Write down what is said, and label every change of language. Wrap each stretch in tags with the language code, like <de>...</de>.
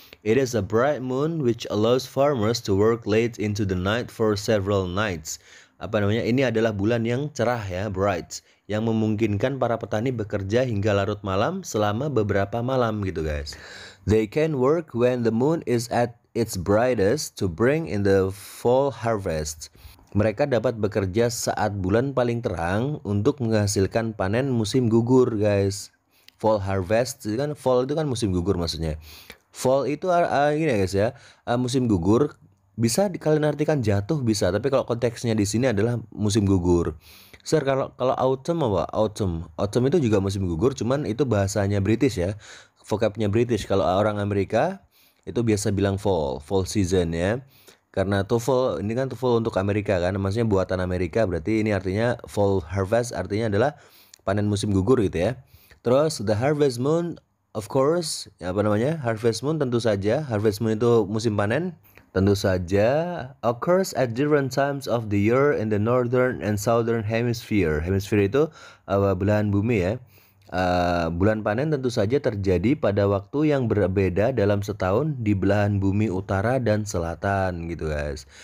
<en>It is a bright moon which allows farmers to work late into the night for several nights.</en> <id>Apa namanya? Ini adalah bulan yang cerah ya, bright, yang memungkinkan para petani bekerja hingga larut malam selama beberapa malam gitu guys.</id> <en>They can work when the moon is at its brightest to bring in the fall harvest.</en> <id>Mereka dapat bekerja saat bulan paling terang untuk menghasilkan panen musim gugur guys. Fall harvest itu kan, fall itu kan musim gugur maksudnya. Fall itu gini ya guys ya, musim gugur. Bisa kalian artikan jatuh bisa, tapi kalau konteksnya di sini adalah musim gugur. Sir, kalau autumn apa? Autumn itu juga musim gugur, cuman itu bahasanya British ya. Vocabnya British. Kalau orang Amerika itu biasa bilang fall season ya. Karena TOEFL ini kan TOEFL untuk Amerika kan, maksudnya buatan Amerika, berarti ini artinya fall harvest artinya adalah panen musim gugur gitu ya. Terus</id> <en>the harvest moon of course,</en> <id>ya apa namanya? Harvest moon tentu saja, harvest moon itu musim panen. Tentu saja</id> <en>occurs at different times of the year in the northern and southern hemisphere.</en> <id>Hemisphere itu belahan bumi ya. Bulan panen tentu saja terjadi pada waktu yang berbeda dalam setahun di belahan bumi utara dan selatan gitu guys.</id>